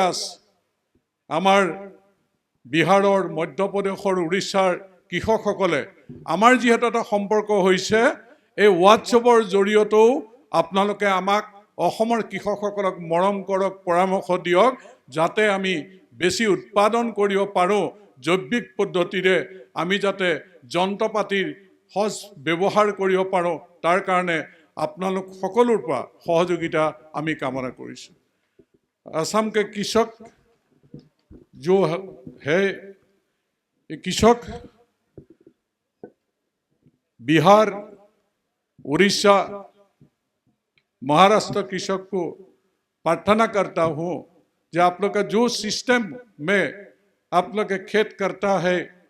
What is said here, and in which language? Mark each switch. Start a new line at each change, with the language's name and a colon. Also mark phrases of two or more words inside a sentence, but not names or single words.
Assamese: আছে, আমাৰ বিহাৰৰ, মধ্যপ্ৰদেশৰ, উৰিষ্যাৰ কৃষকসকলে, আমাৰ যিহেতু এটা সম্পৰ্ক হৈছে, এই হোৱাটছএপৰ জৰিয়তেও আপোনালোকে আমাক, অসমৰ কৃষকসকলক মৰম কৰক, পৰামৰ্শ দিয়ক, যাতে আমি বেছি উৎপাদন কৰিব পাৰোঁ, জৈৱিক পদ্ধতিৰে আমি যাতে যন্ত্ৰ পাতিৰ সজ ব্যৱহাৰ কৰিব পাৰোঁ, তাৰ কাৰণে আপোনালোক সকলোৰ পৰা সহযোগিতা আমি কামনা কৰিছোঁ।
Hindi: असम के कृषक जो है, ये कृषक बिहार, उड़ीसा, महाराष्ट्र कृषक को प्रार्थना करता हूँ कि आप लोग का जो सिस्टम में आप लोग का खेत करता है